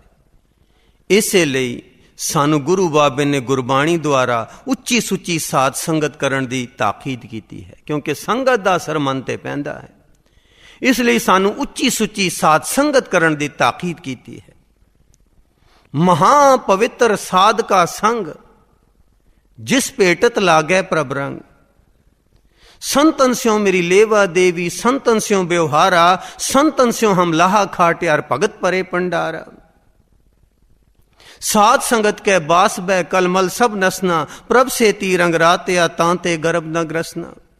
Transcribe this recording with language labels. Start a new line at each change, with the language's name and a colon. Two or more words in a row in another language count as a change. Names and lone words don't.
Punjabi: ਇਸੇ ਲਈ ਸਾਨੂੰ ਗੁਰੂ ਬਾਬੇ ਨੇ ਗੁਰਬਾਣੀ ਦੁਆਰਾ ਉੱਚੀ ਸੁੱਚੀ ਸਾਧ ਸੰਗਤ ਕਰਨ ਦੀ ਤਾਕੀਦ ਕੀਤੀ ਹੈ, ਕਿਉਂਕਿ ਸੰਗਤ ਦਾ ਅਸਰ ਮਨ ਤੇ ਪੈਂਦਾ ਹੈ। ਇਸ ਲਈ ਸਾਨੂੰ ਉੱਚੀ ਸੁੱਚੀ ਸਾਧ ਸੰਗਤ ਕਰਨ ਦੀ ਤਾਕੀਦ ਕੀਤੀ ਹੈ। ਮਹਾ ਪਵਿੱਤਰ ਸਾਧਕਾ ਸੰਗ, जिस भेटत लागे प्रभ रंग। संतन स्यों मेरी लेवा देवी, संतन स्यों व्यवहारा, संतन स्यों हम लाहा खाट्यार भगत परे पंडारा। साध संगत के बास बै कलमल सब नसना, प्रभ से ती रंग रात्या तांते गर्भ न ग्रसना।